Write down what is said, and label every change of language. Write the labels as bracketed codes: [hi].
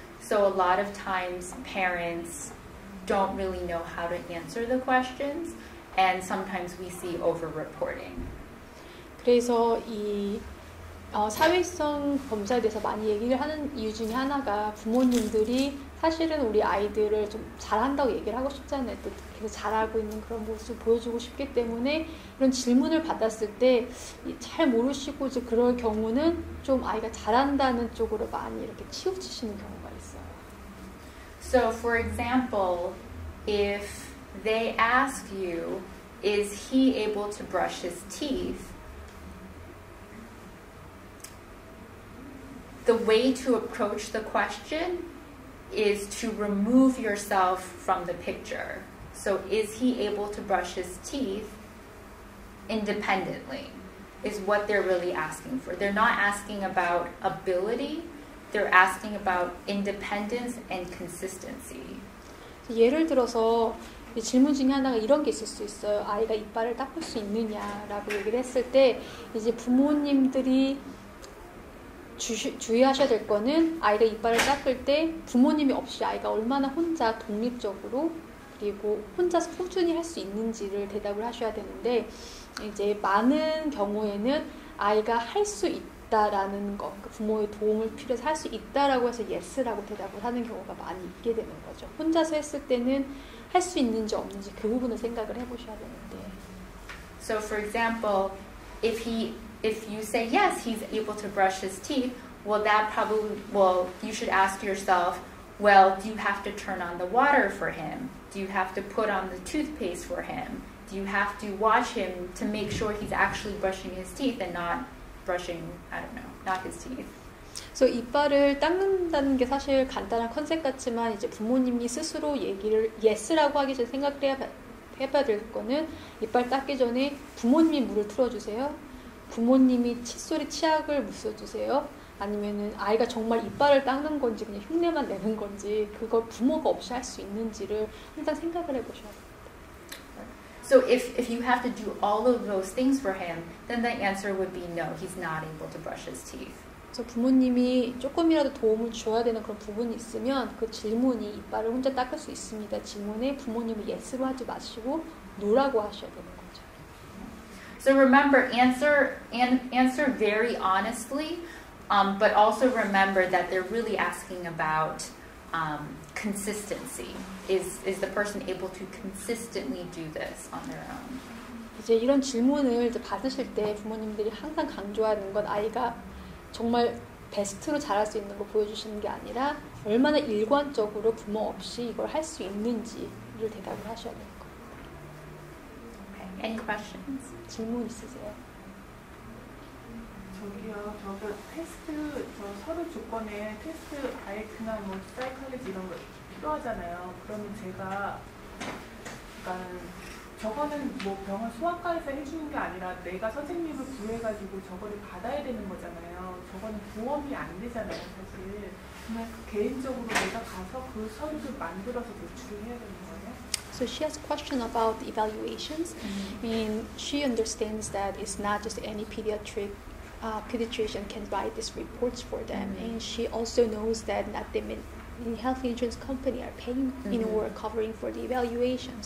[en] So a lot of times parents don't really know how to answer the questions, and sometimes we see over-reporting. [ko] 그래서 이 사회성 검사에 대해서 많이 얘기를 하는 이유 중에 하나가 부모님들이 사실은 우리 아이들을 좀 잘한다고 얘기를 하고 싶잖아요. 또 계속 잘하고 있는 그런 모습을 보여주고 싶기 때문에 이런 질문을 받았을 때 잘 모르시고 이제 그럴 경우는 좀 아이가 잘한다는 쪽으로 많이 이렇게 치우치시는 경우가 있어요. [en] So for example, if they ask you, is he able to brush his teeth? The way to approach the question is to remove yourself from the picture. So is he able to brush his teeth independently is what they're really asking for. They're not asking about ability, they're asking about independence and consistency. [ko] 예를 들어서 질문 중에 하나가 이런 게 있을 수 있어요. 아이가 이빨을 닦을 수 있느냐라고 얘기를 했을 때 이제 부모님들이 주의하셔야 될 거는 아이가 이빨을 닦을 때 부모님이 없이 아이가 얼마나 혼자 독립적으로 그리고 혼자서 꾸준히 할 수 있는지를 대답을 하셔야 되는데, 이제 많은 경우에는 아이가 할 수 있다라는 거, 그러니까 부모의 도움을 필요해서 할 수 있다라고 해서 yes라고 대답을 하는 경우가 많이 있게 되는 거죠. 혼자서 했을 때는 할 수 있는지 없는지 그 부분을 생각을 해보셔야 되는데. [en] So for example, if you say yes, he's able to brush his teeth, you should ask yourself, well, do you have to turn on the water for him? Do you have to put on the toothpaste for him? Do you have to watch him to make sure he's actually brushing his teeth and not brushing, not his teeth? [ko] 그래서 이빨을 닦는다는 게 사실 간단한 컨셉 같지만 이제 부모님이 스스로 얘기를 yes라고 하기 전에 생각을 해봐야 될 거는 이빨 닦기 전에 부모님이 물을 틀어주세요. 부모님이 칫솔에 치약을 묻혀주세요? 아니면은 아이가 정말 이빨을 닦는 건지 그냥 흉내만 내는 건지 그걸 부모가 없이 할 수 있는지를 항상 생각을 해보셔야 돼요. [en] So if you have to do all of those things for him, then the answer would be no, he's not able to brush his teeth. [ko] 그래서 부모님이 조금이라도 도움을 줘야 되는 그런 부분이 있으면 그 질문이 이빨을 혼자 닦을 수 있습니다. 질문에 부모님을 예스로 하지 마시고 노라고 하셔야 되는 거죠. [en] So remember, answer very honestly, but also remember that they're really asking about consistency. Is the person able to consistently do this on their own? [ko] 이제 이런 질문을 이제 받으실 때 부모님들이 항상 강조하는 건 아이가 정말 베스트로 잘할 수 있는 거 보여주시는 게 아니라 얼마나 일관적으로 부모 없이 이걸 할 수 있는지를 대답을 하셔야 되는 거예요. [en] Okay. Any questions? [ko] 질문 있으세요? 저기요, 저거 테스트, 저 서류 조건에 테스트 아이크나 뭐 사이클리지 이런 거 필요하잖아요. 그러면 제가, 그러니까 저거는 뭐 병원 소아과에서 해주는 게 아니라 내가 선생님을 구해가지고 저거를 받아야 되는 거잖아요. 저거는 보험이 안 되잖아요, 사실. 그냥 개인적으로 내가 가서 그 서류를 만들어서 제출을 해야 되는 거예요? [en] So she has a question about the evaluations. I mean, she understands that it's not just any pediatrician can write these reports for them, and she also knows that not the health insurance company are paying, or covering for the evaluations.